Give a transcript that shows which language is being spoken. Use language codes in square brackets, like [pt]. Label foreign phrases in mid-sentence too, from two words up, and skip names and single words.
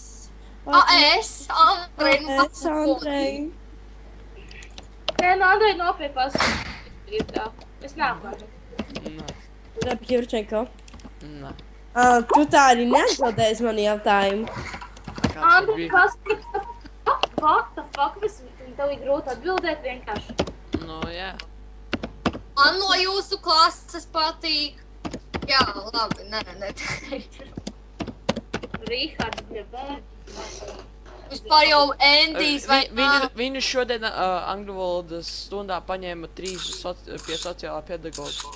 [lv] Es, Andrej, nu Es, Andrej. Nē, nu, Andrej nopietnās. Ir tā. Es neapvainu. Nē. Rebeka Jurčenko. Nē. Tu tā arī neatbildēji mani jautājumu. Kāds Andrej, bija? kas? [en] What the fuck? [lv] Tev ir grūti atbildēt vienkārši. Nu, jā. Man no jūsu klases patīk. Jā, labi, neteikšu. Rihards Bļebē. Vispār jau Endijs vai Viņu šodien angļu valodas stundā paņēma 3 pie sociālā pedagoga.